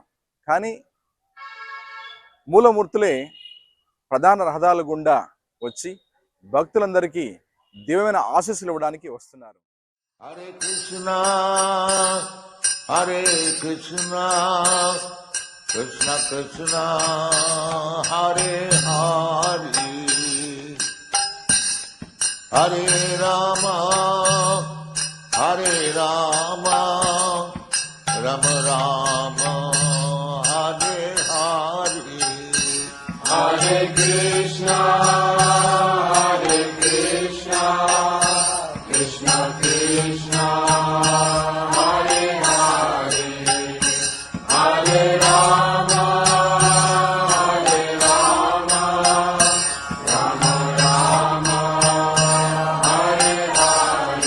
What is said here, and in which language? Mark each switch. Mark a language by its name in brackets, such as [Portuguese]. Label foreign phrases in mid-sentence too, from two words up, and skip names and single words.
[Telugu] కానీ మూలమూర్తులే ప్రధాన రహదారుల గుండా వచ్చి భక్తులందరికీ దివ్యమైన ఆశీస్సులు ఇవ్వడానికి వస్తున్నారు. [Sanskrit] హరే కృష్ణ హరే కృష్ణ కృష్ణ కృష్ణ హరే హరి, హరే రామ రామ రామ హరే హరి. హరే కృష్ణ కృష్ణ కృష్ణ హరే హరే, హరే రామ రామ రామ హరే హరే.